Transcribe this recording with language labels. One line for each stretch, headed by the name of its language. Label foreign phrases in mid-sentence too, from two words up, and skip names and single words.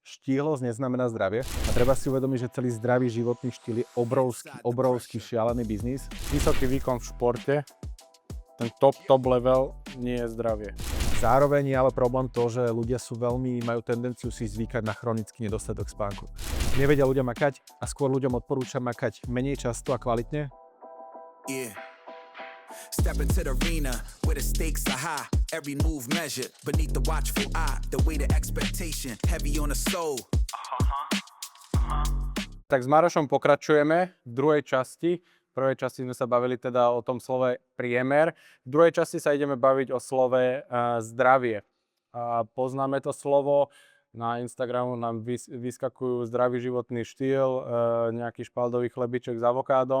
Slovak: Štíhlosť neznamená zdravie a treba si uvedomiť, že celý zdravý životný štýl je obrovský šialený biznis. Vysoký výkon v športe, ten
English: top level
Slovak: nie je zdravie. Zároveň je ale problém to, že ľudia majú tendenciu si zvykať na chronický nedostatok spánku. Nevedia ľudia makať a skôr ľuďom odporúčam makať menej často a kvalitne.
English: Yeah. Step into the arena where the stakes are high. Every move measured beneath the watchful eye. The weight of expectation heavy on the soul.
Slovak: Tak s Marošom pokračujeme v druhej časti. V prvej časti sme sa bavili teda o tom slove priemer. V druhej časti sa ideme baviť o slove zdravie. Poznáme to slovo. Na Instagramu nám vyskakujú zdravý životný štýl, nejaký špaldový chlebiček s avokádom.